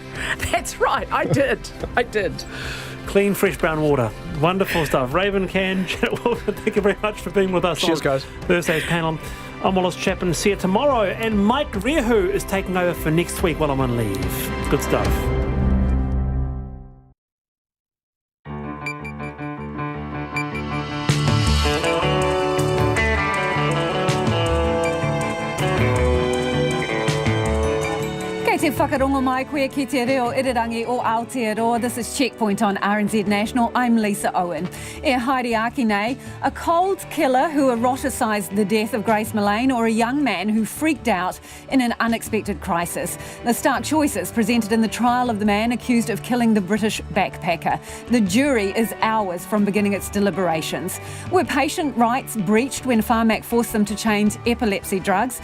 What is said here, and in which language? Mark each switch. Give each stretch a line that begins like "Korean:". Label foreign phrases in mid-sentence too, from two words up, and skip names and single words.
English: That's right, I did. Clean, fresh brown water. Wonderful stuff. Raven Can, Janet Wilson, thank you very much for being with us. Cheers, guys. Thursday's panel. I'm Wallace Chapman. See you tomorrow. And Mike Rehu is taking over for next week while I'm on leave. Good stuff.
Māori: Te whakarongo mai koe ki te reo irirangi o Aotearoa.
English: This is Checkpoint on RNZ National. I'm Lisa Owen.
Māori: E haere aki nei,
English: a cold killer who eroticised the death of Grace Millane or a young man who freaked out in an unexpected crisis. The stark choices presented in the trial of the man accused of killing the British backpacker. The jury is hours from beginning its deliberations. Were patient rights breached when PHARMAC forced them to change epilepsy drugs?